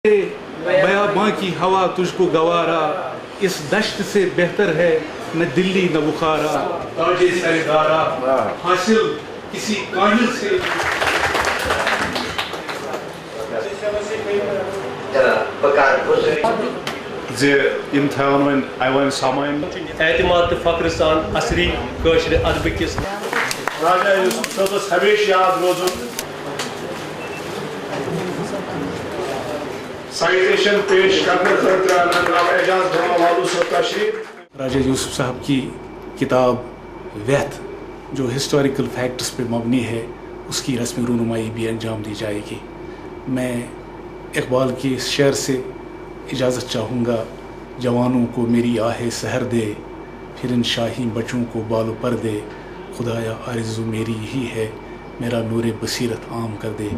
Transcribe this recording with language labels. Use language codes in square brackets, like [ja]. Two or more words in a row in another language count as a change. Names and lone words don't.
[ur] بیاباں کی ہوا تجھ کو گوارا، اس دشت سے بہتر ہے نہ دلی نہ بخارا، تاجے سردارا حاصل کسی کاہل سے. [ks] یم تھاون وۄنۍ ایوان سامان اعتماد تہٕ فخر سان اثری کٲشرِ ادبہٕ کِس راجا یوسف صٲبس ہمیشہ یاد روزُن سائٹیشن پیش کرنے خٲطرٕ جناب اعجاز گھرا والو صٲب تشریف۔ [ur] راجا یوسف صاحب کی کتاب ویتھ جو [en] historical facts [ur] پہ مبنی ہے اس کی رسم رونمائی بھی انجام دی جائے گی۔ میں اقبال کی اس شعر سے اجازت چاہوں گا، جوانوں کو میری آہ سحر دے، پھر ان شاہی بچوں کو بال و پر دے، خدایا آرزو میری یہی ہے میرا نور بصیرت عام کر دے۔